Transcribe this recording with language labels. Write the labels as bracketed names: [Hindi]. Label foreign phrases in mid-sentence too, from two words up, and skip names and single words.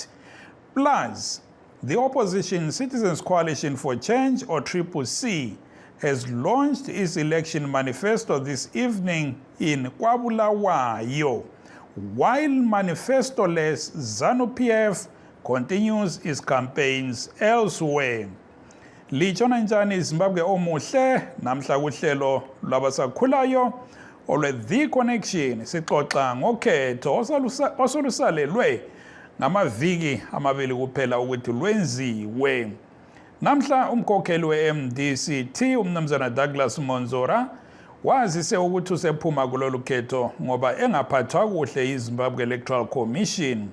[English] Plus, the opposition Citizens Coalition for Change, or CCC, has launched its election manifesto this evening in KwaBulawayo, while manifesto-less ZANU-PF continues its campaigns elsewhere. [North Ndebele] Lichona njani Zimbabwe omuhle, namhla kuhlelo lwabasakhulayo olwe The Connection sixoxa ngokhetho osolusalelwe ngamaviki amabili kuphela ukuthi lwenziwe. Namhla umkhokheli we-MDCT umnumzana Douglas Monzora wazise ukuthi usephuma kulolu khetho ngoba engaphathwa kuhle iZimbabwe Electoral Commission.